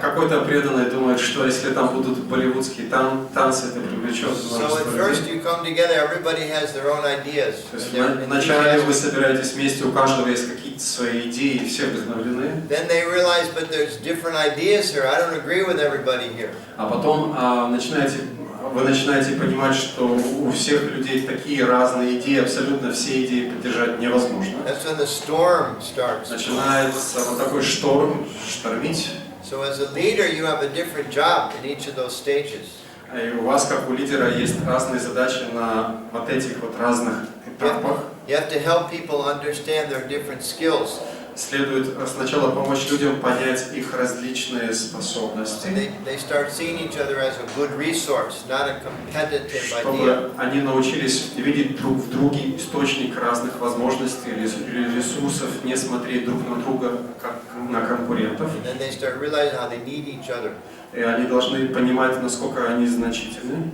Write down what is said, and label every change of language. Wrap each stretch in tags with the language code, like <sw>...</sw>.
<ru>Какой-то преданный думает, что если там будут болливудские танцы, это привлечет</ru> <en>So at first you come together, everybody has their own ideas.</en> <ru>Вначале вы собираетесь вместе, у каждого есть какие-то свои идеи, все вдохновлены.</ru> <en>Then they realize, but there's different ideas here. I don't agree with everybody here.</en> <ru>А потом вы начинаете понимать, что у всех людей такие разные идеи, абсолютно все идеи поддержать невозможно.</ru> <en>That's when the storm starts.</en> <ru>Начинается вот такой шторм, штормить.</ru> <en>So as a leader, you have a different job in each of those stages.</en> <ru>И у вас, как у лидера, есть разные задачи на вот этих вот разных этапах.</ru> <en>You have to help people understand their different skills.</en> <ru>Следует сначала помочь людям понять их различные способности,</ru> <en>They start seeing each other as a good resource, not a competitive idea.</en> <ru>чтобы они научились видеть друг в друге источник разных возможностей или ресурсов, не смотреть друг на друга как на конкурентов.</ru> <en>And then they start realizing how they need each other.</en> <ru>И они должны понимать, насколько они значительны.</ru>